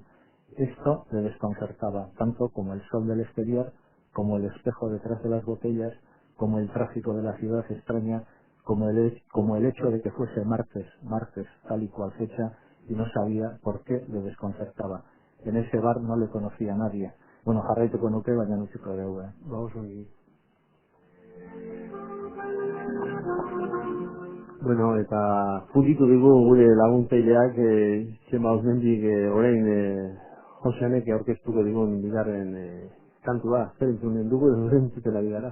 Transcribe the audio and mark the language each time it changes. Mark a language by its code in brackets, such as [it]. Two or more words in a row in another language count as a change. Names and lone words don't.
[es] Esto le desconcertaba, tanto como el sol del exterior, como el espejo detrás de las botellas, como el tráfico de la ciudad extraña, como el hecho de que fuese martes, tal y cual fecha, y no sabía por qué le desconcertaba. En ese bar no le conocía a nadie. [eu] Bueno, jarraituko nuke, baina utziko dugu. [es] Vamos a ir. [eu] Bueno, eta funditu dugu gure laguntzaileak Txema Osmendik orain Joseanek aurkeztuko digun bigarren kantua, zer entzunen dugu edo entzutela bidara.